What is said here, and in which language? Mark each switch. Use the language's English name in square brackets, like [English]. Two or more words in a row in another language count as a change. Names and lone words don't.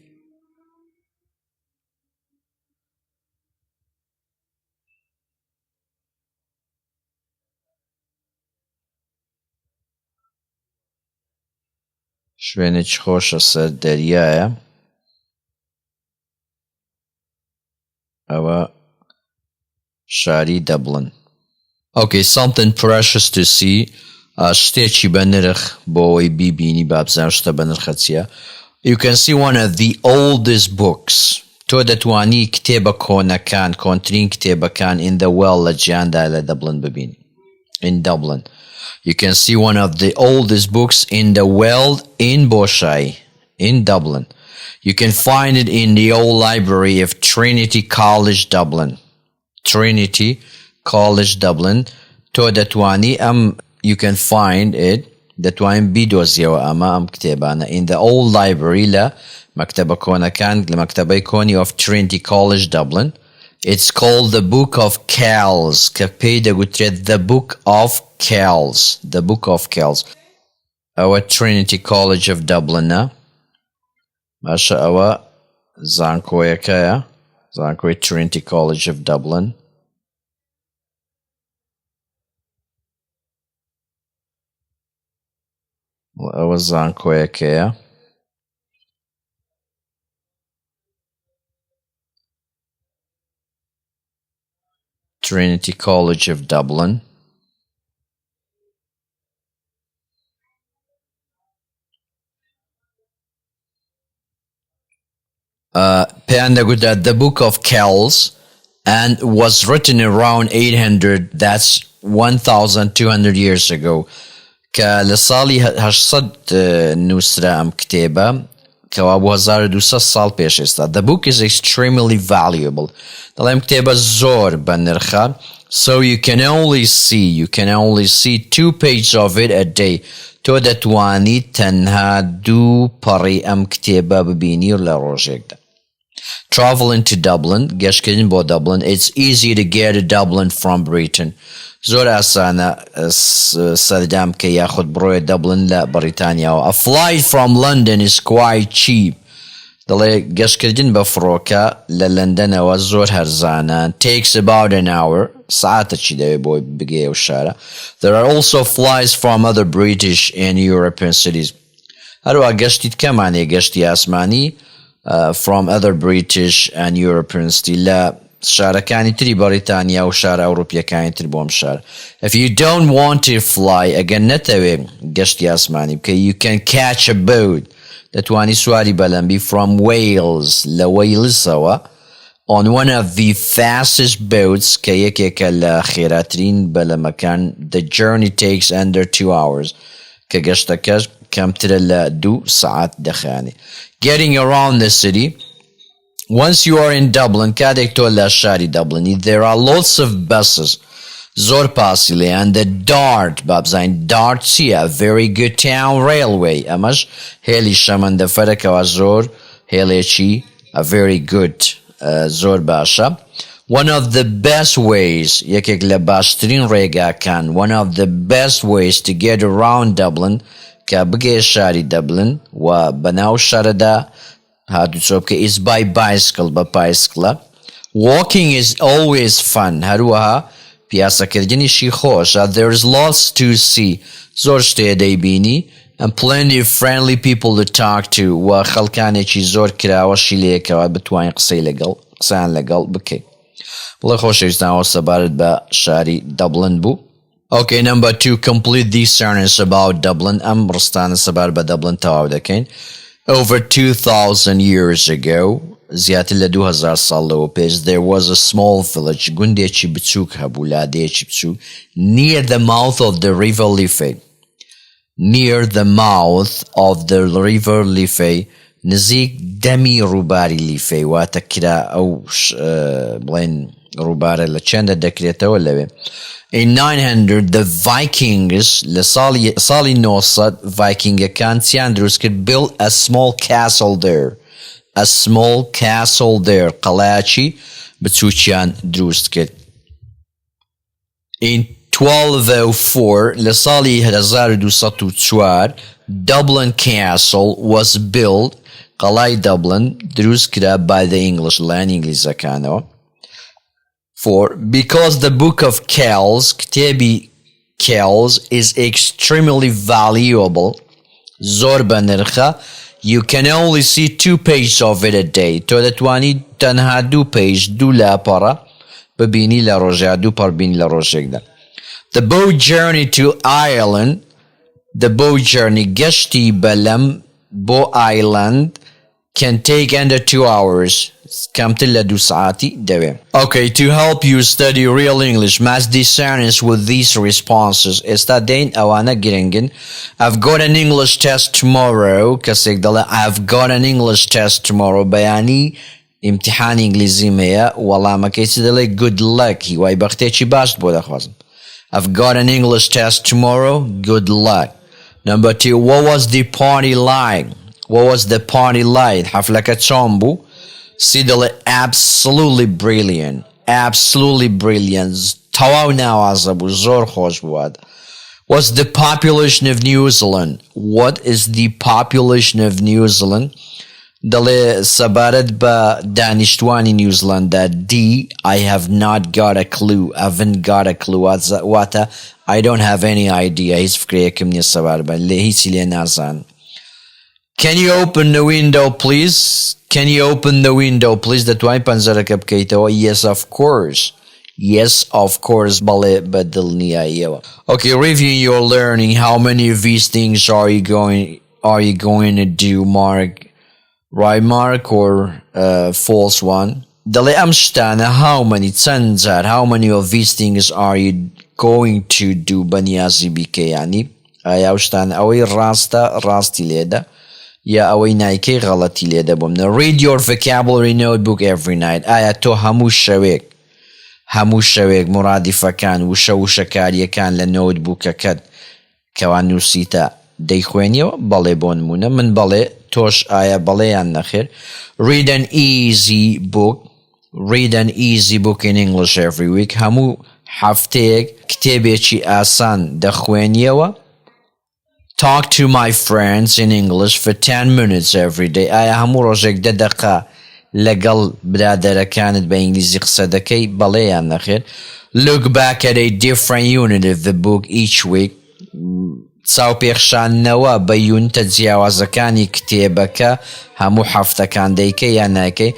[Central Kurdish] شوێنێکی خۆشە سەر دەریایە. ئەوە شاری دەبڵن. [English] Okay, something precious to see. [Central Kurdish] شتێکی بە نرخ بۆ ئەوەی بیبینی بابزان شتە بە نرخە چییە. [English] You can see one of the oldest books. [Central Kurdish] تۆ دەتوانی کتێبە کۆنەکان، کۆنترین کتێبەکان [English] in the world [Central Kurdish] لە جیهاندا لە دەبڵن ببینی. [English] In Dublin. You can see one of the oldest books in the world in Boshai, in Dublin. You can find it in the old library of Trinity College Dublin. Trinity College Dublin. To دەتوانی you can find it. [Central Kurdish] دەتوانین بیدۆزیەوە ئەم کتێبانە [English] in the old library [Central Kurdish] لە مەکتەبە کۆنەکان، لە مەکتەبەی کۆنی of Trinity College Dublin. [English] It's called the Book of Kells. [Central Kurdish] کە پێی دەگوترێت the Book of Kells. [English] The Book of Kells. ئەوە Trinity College of Dublin. [Central Kurdish] باشە ئەوە زانکۆیەکەیە، زانکۆی Trinity College of Dublin. ئەوە زانکۆیەکەیە. Trinity College of Dublin. پێیان دەگوترێت [English] the Book of Kells and was written around 800, that's 1200 years ago. [Central Kurdish] کە لە ساڵی 800 نووسرا ئەم کتێبە کەوا بۆ 1200 ساڵ پێش ئێستا. [English] The book is extremely valuable. [Central Kurdish] دەڵێم کتێبە زۆر بە نرخە. [English] So you can only see 2 pages of it a day. [Central Kurdish] تۆ دەتوانی تەنها 2 پەڕی ئەم کتێبە ببینی لە ڕۆژێکدا. [English] Traveling to Dublin, [Central Kurdish] گەشتکردن بۆ Dublin. [English] It's easy to get to Dublin from Britain. [Central Kurdish] زۆر ئاسانە سەردام کە یاخود بڕۆیە دەبڵن لە بەریتانیاوە. [English] A flight from London is quite cheap. [Central Kurdish] دەڵێ گەشتکردن بە فڕۆکە لە لەندەنەوە زۆر هەرزانە. [English] Takes about an hour. [Central Kurdish] ساعتێکی دەوێت بۆی بگەیە و شارە. [English] There are also flights from other British and European cities. [Central Kurdish] هەروە گەشتی کەمانێ گەشتی ئاسمانی [English] from other British and European cities [Central Kurdish] لە شارەکانی تری بەریتانیا و شارە ئەوروپیەکانی تر بۆم شار. [English] If you don't want to fly, [Central Kurdish] ئەگەر نەتەوێ گەشتی ئاسمانی بکە, [English] you can catch a boat. [Central Kurdish] دەتوانی سواری بەلەمبی from Wales لە وەیلزەوە [English] on one of the fastest boats [Central Kurdish] کە یەکێکە لە خێراترین بەلەمەکان. [English] The journey takes under 2 hours. [Central Kurdish] کە گەشتەکەش کەمترە لە 2 ساعت دەخایێنێ. [English] Getting around the city. Once you are in Dublin, [Central Kurdish] کاتێک تۆ لە شاری دەبڵنی, [English] there are lots of buses. [Central Kurdish] زۆر پاسی لێ. [English] And the [Central Kurdish] DART, بابزین DART چیە? [English] Very good town railway. [Central Kurdish] ئەمەش هێلی شەمەندەفەرەکەوە زۆر هێڵێکی [English] very good. [Central Kurdish] زۆر باشە. [English] One of the best ways, [Central Kurdish] یەکێک لە باشترین ڕێگاکان, [English] one of the best ways to get around Dublin, [Central Kurdish] کە بگەیە شاری دەبڵن و بەناو شارەدا هاتوچۆ بکە, [English] is by bicycle, [Central Kurdish] بە پایسکڵە. [English] Walking is always fun. [Central Kurdish] هەروەها پیاسەکردنیشی خۆشە. [English] There is lots to see. [Central Kurdish] زۆر شتێ دەیبینی. [English] and plenty of friendly people to talk to [Central Kurdish] و خەڵکانێکی زۆر کراوەشی لێکەوە بتوانین قسەیان لەگەڵ بکەین. بڵێ خۆشەویستان سەبارەت بە شاری دەبڵن بوو. [English] Okay, number 2, complete these sentences about Dublin. [Central Kurdish] ئەم ڕستانە سەبارەت بە دەبڵن تەواو دەکەین. [English] Over 2,000 years ago, [Central Kurdish] زیاتر لە 2000 ساڵ لەوە پێش, [English] there was a small village, [Central Kurdish] گوندێکی بچووک هەبوو, لادەیەکی بچوو, [English] near the mouth of the river Liffey. Near the mouth of the river Liffey, [Central Kurdish] نزیک دەمی ڕووباری لیفەی, واتە کرا ئەو بڵێن ڕووبارە لە چەندە دەکرێتەوە لەوێ. [English] In 900, the Vikings, [Central Kurdish] لە ساڵی 900, Vikingەکان چیان دروست کرد, [English] built a small castle there. A small castle there. [Central Kurdish] قەڵایەکی بچووکیان دروست کرد. In 1204, لە ساڵی 1204, [English] Dublin Castle was built, [Central Kurdish] قەڵای Dublin دروست کرا [English] by the English, [Central Kurdish] لەلایەن ئینگلیزەکانەوە. [English] Because the book of kells, كتابي kells, is extremely valuable, [Central Kurdish] زۆر بە نرخە, [English] you can only see 2 pages of it a day. [Central Kurdish] تۆ دەتوانی تەنها 2 page, 2 لاپەڕە ببینی لە ڕۆژێک, 2 پەڕ بینی لە ڕۆژێکدا. [English] The boat journey to Ireland, the boat journey, [Central Kurdish] گەشتی بەلەم بۆ [English] Ireland, can take under 2 hours. [Central Kurdish] کەمتر لە 2 ساعتی دەوێ. [English] Okay, to help you study real English, match these sentences with these responses. [Central Kurdish] ئێستا دەین ئەوانە گرنگن. [English] I've got an English test tomorrow. [Central Kurdish] کەسێک دەڵێ [English] I've got an English test tomorrow. [Central Kurdish] بەیانی ئیمتیحانی ئینگلیزیم هەیە, وەڵامەکەی چی دەڵێ [English] good luck. [Central Kurdish] هیوای بەختێکی باش بۆ دەخوازم. [English] I've got an English test tomorrow. Good luck. Number 2, what was the party like? What was the party like? [Central Kurdish] حفلەکە چۆن بوو؟ سیدڵێ [English] absolutely brilliant. Absolutely brilliant. [Central Kurdish] تەواو ناوازە بوو, زۆر خۆش بووات. [English] What's the population of New Zealand? What is the population of New Zealand? [Central Kurdish] دەڵێ سەبارەت بە دانیشتوانی نیوزیلاندا, [English] D, I have not got a clue. I haven't got a clue. واتە I don't have any idea. [Central Kurdish] هیچ فکرێکم نییە سەبارەت بە هیچی لێ نازانم. [English] Can you open the window, please? Can you open the window, please? [Central Kurdish] دەتوانین پەنجەرەکە بکەیتەوە? [English] Yes, of course. Yes, of course. [Central Kurdish] بەڵێ بەدڵنیاییەوە. [English] Okay, reviewing your learning. How many of these things are you going to do, Mark? Right mark or false one? [Central Kurdish] دەڵێ ئەم شتانە how many, چەند جار, [English] how many of these things are you going to do [Central Kurdish] بەنیازی بیکە, یعنی ئایا ئەو شتانە ئەوەی ڕاستە, ڕاستی لێدە, یا ئەوەی نایکەی غەڵەتی لێدە بۆم. [English] Read your vocabulary notebook every night. [Central Kurdish] ئایا تۆ هەموو شەوێک مرادیفەکان وشەکاریەکان لە نۆتبووکەکەت کەوان نووسیتە دەیخوێنیەوە؟ بەڵێ بۆ نمونە من بەڵێ, تۆش ئایا بەڵێیان نەخێر. [English] Read an easy book. Read an easy book in English every week. [Central Kurdish] هەموو هەفتەیەک کتێبێکی ئاسان دەخوێنیەوە. [English] Talk to my friends in English for 10 minutes every day. [Central Kurdish] ئایا هەموو ڕۆژێک 10 دقیقە لەگەڵ برادەرەکانت بە ئینگلیزی قسە دەکەی؟ بەڵێیان نەخێر. [English] Look back at a different unit of the book each week. [Central Kurdish] چاوپێخشانەوە بە یونتە جیاوازەکانی کتێبەکە هەموو هەفتەکان دەیکەی یان نایکەی.